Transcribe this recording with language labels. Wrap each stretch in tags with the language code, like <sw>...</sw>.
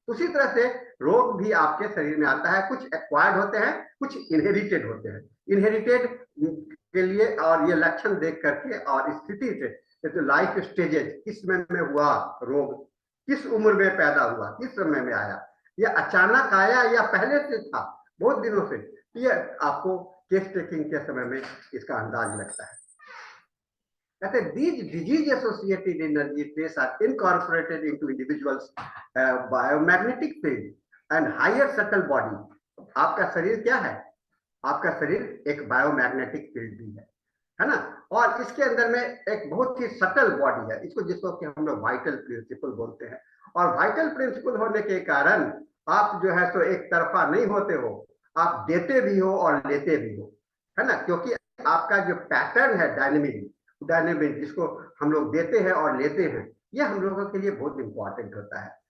<hi>उसी तरह से रोग भी आपके शरीर में आता है, कुछ एक्वायर्ड होते हैं, कुछ इनहेरिटेड होते हैं। इनहेरिटेड के लिए और ये लक्षण देख करके और स्थिति से तो लाइफ स्टेजेस, किस समय में हुआ रोग, किस उम्र में पैदा हुआ, किस समय में आया, या अचानक आया या पहले से था बहुत दिनों से, ये आपको केस टेकिंग के समय में इसका अंदाज लगता है। कहते हैं</hi> <en>these disease associated energy states are incorporated into individuals biomagnetic field and higher subtle body।</en> <hi>आपका शरीर क्या है? आपका शरीर एक बायोमैग्नेटिक फील्ड भी है ना, और इसके अंदर में एक बहुत ही सटल बॉडी है, इसको जिसको कि हम लोग वाइटल प्रिंसिपल बोलते हैं। और वाइटल प्रिंसिपल होने के कारण आप जो है तो एक तरफा नहीं होते हो, आप देते भी हो और लेते भी हो, है ना, क्योंकि आपका जो पैटर्न है डायनेमिक जिसको हम लोग देते हैं और लेते हैं, ये हम लोगों के लिए बहुत इंपॉर्टेंट होता है।</hi>